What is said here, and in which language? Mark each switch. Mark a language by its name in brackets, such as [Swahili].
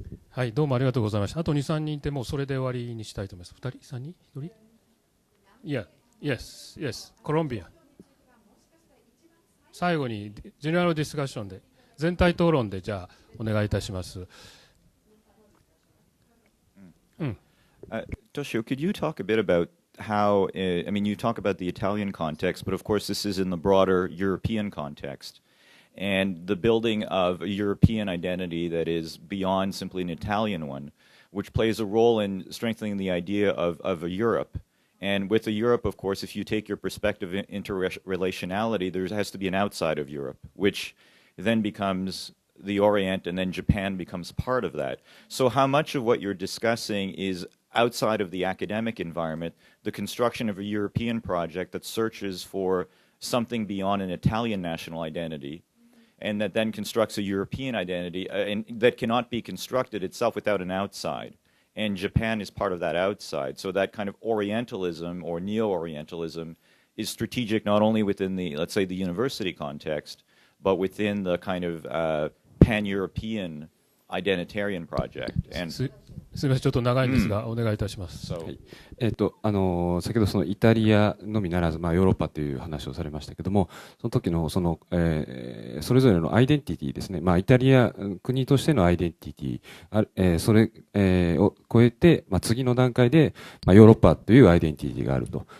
[Japanese] はい、どうもありがとうございました。あと2、3人いてもうそれで終わりにしたいと思います。2人 ?3 人 ?1 人 ? [English] Yeah, yes, Colombia。 [Japanese] 最後にジェネラルディスカッションで、全体討論でじゃあお願いいたします。 [English] Toshio, could you talk a bit about how, I mean, you talk about the Italian context, but of course this is in the broader European context, and the building of a European identity that is beyond simply an Italian one, which plays a role in strengthening the idea of a Europe. And with a Europe, of course, if you take your perspective of interrelationality, there has to be an outside of Europe, which then becomes the Orient, and then Japan becomes part of that. So how much of what you're discussing is outside of the academic environment, the construction of a European project that searches for something beyond an Italian national identity, and that then constructs a European identity, and that cannot be constructed itself without an outside. And Japan is part of that outside. So that kind of Orientalism or Neo-Orientalism is strategic not only within the, let's say, the university context, but within the kind of pan-European identitarian project. And [Japanese] すみません、ちょっと長いんですが、お願いいたします。はい、先ほどそのイタリアのみならず、ヨーロッパという話をされましたけども、その時のその、それぞれのアイデンティティですね、イタリア国としてのアイデンティティ、それ、を超えて、次の段階で、ヨーロッパというアイデンティティがあると。